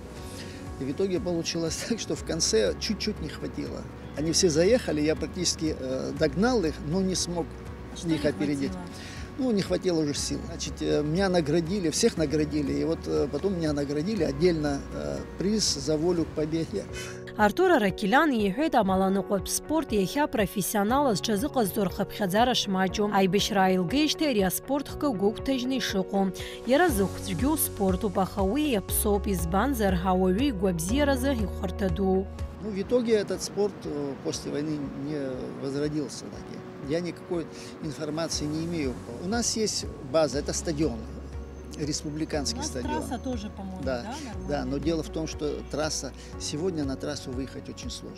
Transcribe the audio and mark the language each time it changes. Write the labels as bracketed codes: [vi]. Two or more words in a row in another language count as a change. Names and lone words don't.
[ru] И в итоге получилось так, что в конце чуть-чуть не хватило. Они все заехали, я практически догнал их, но не смог их опередить. Ну, не хватило уже сил. Значит, меня наградили, всех наградили. И вот потом меня наградили отдельно приз за волю к победе. [ab] Артур Аракелян иҳәоит амаланыҟәатә спорт иахьа профессионалыз ҽазыҟазҵо рхыԥхьаӡара шмаҷу. Аибашьра ааилгеижьҭеи ари аспорт хкы гәыгәҭажьны ишыҟоу. Иара зыхәҵәгьу спортуп, аха уи иаԥсоуп, избанзар ауаҩы игәабзиаразы ихәарҭа ду. [ru] Ну, в итоге этот спорт после войны не возродился. Я никакой информации не имею. У нас есть база, это стадион, республиканский стадион. Трасса тоже, по-моему, да, но дело в том, что трасса, сегодня на трассу выехать очень сложно.